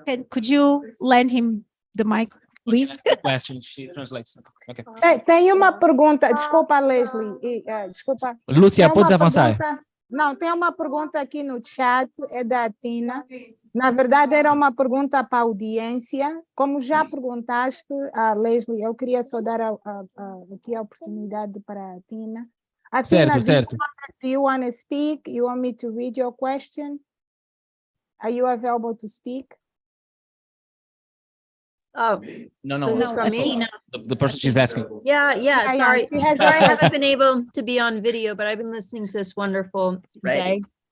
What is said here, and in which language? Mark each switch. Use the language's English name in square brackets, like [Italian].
[English] Could you lend him the mic, please? Question, she translates. Okay. [Portuguese] Tem uma pergunta, desculpa, Leslie. Desculpa. Lúcia, podes avançar. Não, tem uma pergunta aqui no chat, é da Tina. Na verdade, era uma pergunta para a audiência. Como já perguntaste a Leslie, eu queria só dar aqui a oportunidade para a Tina. A Tina, certo. [English] Do you want to speak? You want me to read your question? Are you available to speak? No. Tina. The person she's asking. Yeah. Sorry. Sorry, I haven't been able to be on video, but I've been listening to this wonderful day.